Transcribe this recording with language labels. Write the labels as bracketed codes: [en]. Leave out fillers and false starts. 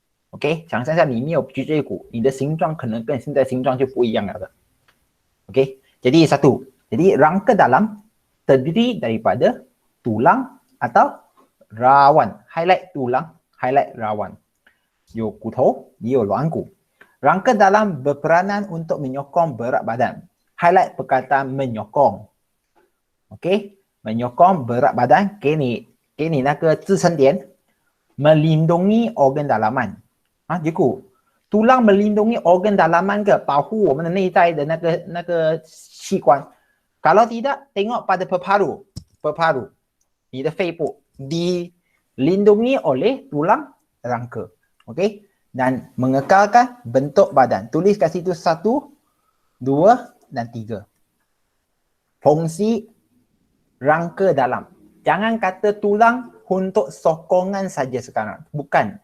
[zh] OK， 想象一下里面有脊椎骨，你的形状可能跟现在形状就不一样了的。 [ms] OK， jadi satu. Jadi rangka dalam terdiri daripada tulang atau rawan. Highlight tulang, highlight rawan. [zh] 有骨头，也有软骨。 [ms] Rangka dalam berperanan untuk menyokong berat badan. Highlight perkataan menyokong. OK， menyokong berat badan. [zh] 给你那个支撑点 [ms] melindungi organ dalaman. Cikgu, tulang melindungi organ dalaman ke? [zh] 保护我们的内在的那个器官. [ms] Kalau tidak, tengok pada peparu. Peparu. [zh] 你的肺部 [ms] dilindungi oleh tulang rangka. Okey? Dan mengekalkan bentuk badan. Tulis kat situ 1, 2 dan 3. Fungsi rangka dalam. Jangan kata tulang untuk sokongan saja sekarang. Bukan.